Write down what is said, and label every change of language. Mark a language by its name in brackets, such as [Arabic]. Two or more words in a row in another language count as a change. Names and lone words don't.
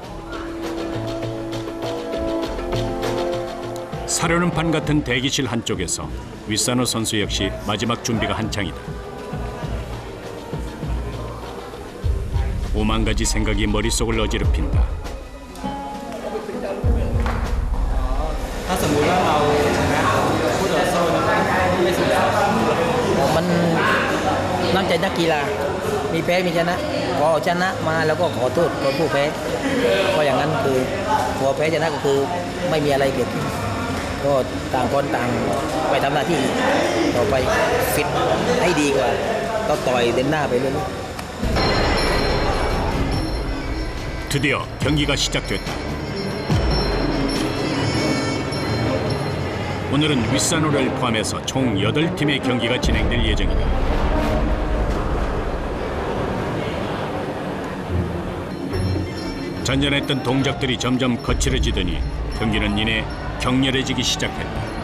[Korean] 사려는 판 같은 대기실 한쪽에서 윗산호 선수 역시 마지막 준비가 한창이다. 오만 가지 생각이 머릿속을 어지럽힌다. [Thai] ถ้าสมมุติว่าเราชนะคู่ต่อสู้ไม่สุด มันน้ำใจนักกีฬามีแพ้มีชนะพอชนะมาแล้วก็ขอโทษคนผู้แพ้ก็อย่างนั้นคือพอแพ้ชนะก็คือไม่มีอะไรเกิดขึ้นก็ต่างคนต่างไปทำหน้าที่ต่อไปฟิตให้ดีกว่าต้องต่อยเดินหน้าไปเรื่อย [Korean] 드디어 경기가 시작됐다. 오늘은 윗산호를 포함해서 총 8팀의 경기가 진행될 예정이다. 잔잔했던 동작들이 점점 거칠어지더니 경기는 이내 격렬해지기 시작했다.